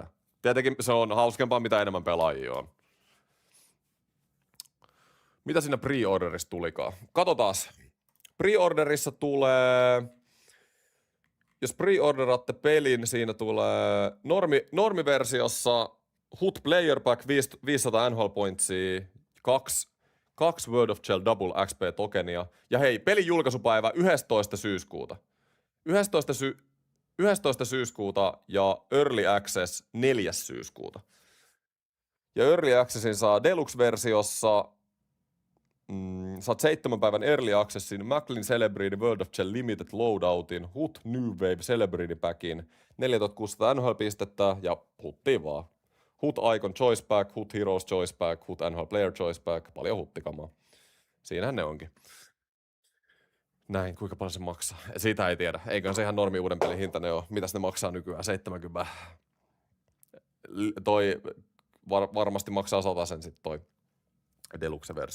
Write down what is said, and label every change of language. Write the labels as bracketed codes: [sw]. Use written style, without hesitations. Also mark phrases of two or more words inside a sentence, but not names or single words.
[fi] Tietenkin se on hauskempaa, mitä enemmän pelaajia on. Mitä siinä pre-orderissa tulikaan? Katsotaas. Pre-orderissa tulee... Jos pre-orderaatte pelin, siinä tulee normiversiossa HUT Player Pack 500 NHL Pointsia, 2 World of Shell Double XP tokenia. Ja hei, pelin julkaisupäivä 11. syyskuuta. 11. syyskuuta ja Early Access 4. syyskuuta. Ja Early Accessin saa Deluxe-versiossa, saat 7 päivän Early Accessin, Macklin Celebrity World of Shell Limited Loadoutin, HUT New Wave Celebrity Packin, 4600 NHL-pistettä ja huttiin vaan. HUT Icon Choice Pack, HUT Heroes Choice Pack, HUT NHL Player Choice Pack, paljon huttikamaa. Siinähän ne onkin. Näin, kuinka paljon se maksaa? Siitä ei tiedä. Eiköhän se ihan normi uuden pelin hinta ne ole. Mitäs ne maksaa nykyään? 70. Toi varmasti maksaa 100 sen sit toi Deluxe-versio.